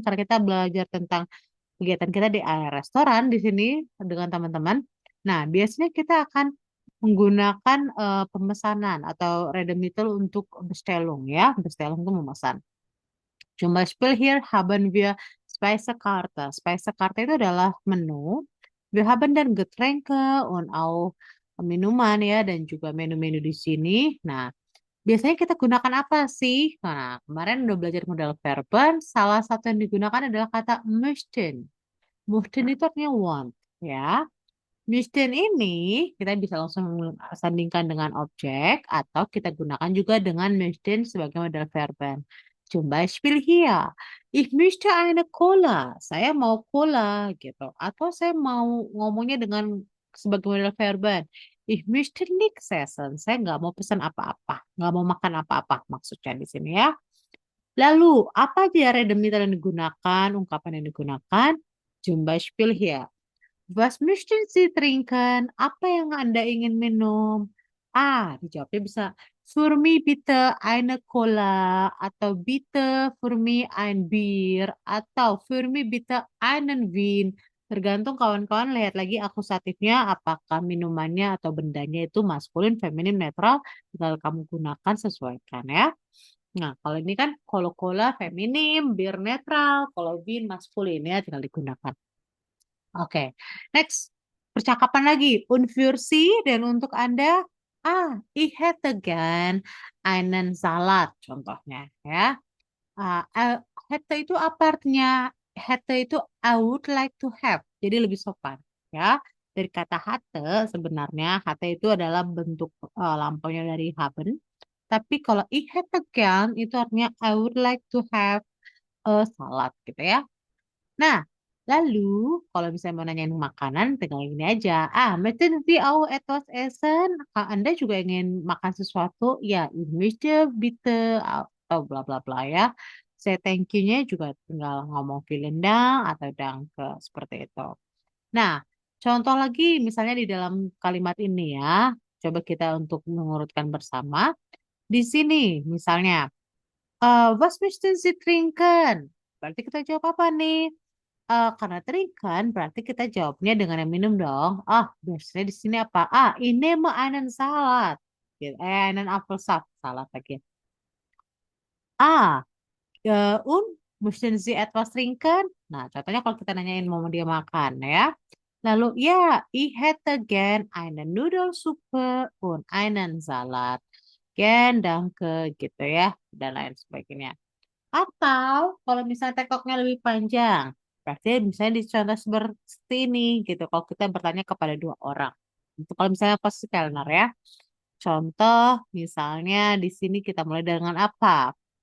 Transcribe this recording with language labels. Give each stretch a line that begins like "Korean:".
Indonesian: Karena kita belajar tentang kegiatan kita di area restoran di sini dengan teman-teman. Nah, biasanya kita akan menggunakan pemesanan atau redemitel untuk Bestellung ya. Bestellung itu memesan.
German: Zum Beispiel hier haben wir Speisekarte.
Indonesian: Speisekarte itu adalah menu.
German: Wir haben
Indonesian: dan
German: Getränke und auch
Indonesian: minuman ya dan juga menu-menu di sini. Nah, biasanya kita gunakan apa sih? Nah, kemarin udah belajar model verben. Salah satu yang digunakan adalah kata möchten. Möchten itu artinya
English: want,
Indonesian: ya. Möchten ini kita bisa langsung sandingkan dengan objek atau kita gunakan juga dengan möchten sebagai model verben.
German: Zum Beispiel hier. Ich möchte eine Cola.
Indonesian: Saya mau cola gitu. Atau saya mau ngomongnya dengan sebagai model verben.
German: Ich möchte nichts essen.
Indonesian: Saya nggak mau pesan apa-apa. Nggak mau makan apa-apa maksudnya di sini ya. Lalu, apa aja redemitel yang digunakan, ungkapan yang digunakan?
German: Zum Beispiel hier. Was möchten Sie trinken?
Indonesian: Apa yang Anda ingin minum? Dijawabnya bisa
German: für mich bitte eine Cola atau bitte für mich ein Bier atau für mich bitte einen Wein.
Indonesian: Tergantung kawan-kawan lihat lagi akusatifnya apakah minumannya atau bendanya itu maskulin, feminim, netral. Tinggal kamu gunakan sesuaikan ya. Nah, kalau ini kan kalau cola feminim, bir netral, kalau Wein maskulin ya tinggal digunakan. Oke, next. Percakapan lagi.
German: Und für Sie
Indonesian: dan untuk Anda,
German: ich hätte gern einen Salat contohnya ya.
Indonesian: Hätte itu apa artinya?
English: Hätte itu I would like to have.
Indonesian: Jadi lebih sopan ya. Dari kata hatte sebenarnya hatte itu adalah bentuk lampaunya dari haben. Tapi kalau ich hätte gern itu artinya
English: I would like to have a salad
Indonesian: gitu ya. Nah, lalu kalau misalnya mau nanyain makanan, tinggal gini aja.
German: Möchten Sie auch etwas essen?
Indonesian: Kalau Anda juga ingin makan sesuatu, ya,
German: ich möchte bitte
Indonesian: atau bla bla bla ya. Saya thank you-nya juga tinggal ngomong
German: vielen Dank
Indonesian: atau danke seperti itu. Nah, contoh lagi misalnya di dalam kalimat ini ya. Coba kita untuk mengurutkan bersama. Di sini misalnya,
German: was möchten Sie trinken?
Indonesian: Berarti kita jawab apa nih? Karena trinken berarti kita jawabnya dengan yang minum dong. Biasanya di sini apa?
German: Ich nehme einen Salat.
Indonesian: Gitu.
German: Einen Apfelsaft. Salat lagi. Und möchten Sie etwas trinken?
Indonesian: Nah, contohnya kalau kita nanyain mau dia makan ya. Lalu, ya,
German: ich hätte gern eine Nudelsuppe und einen Salat. Gern, danke,
Indonesian: gitu ya. Dan lain sebagainya. Atau kalau misalnya tekoknya lebih panjang, berarti misalnya dicontoh seperti ini gitu. Kalau kita bertanya kepada dua orang, itu kalau misalnya posisi kelner ya. Contoh misalnya di sini kita mulai dengan apa?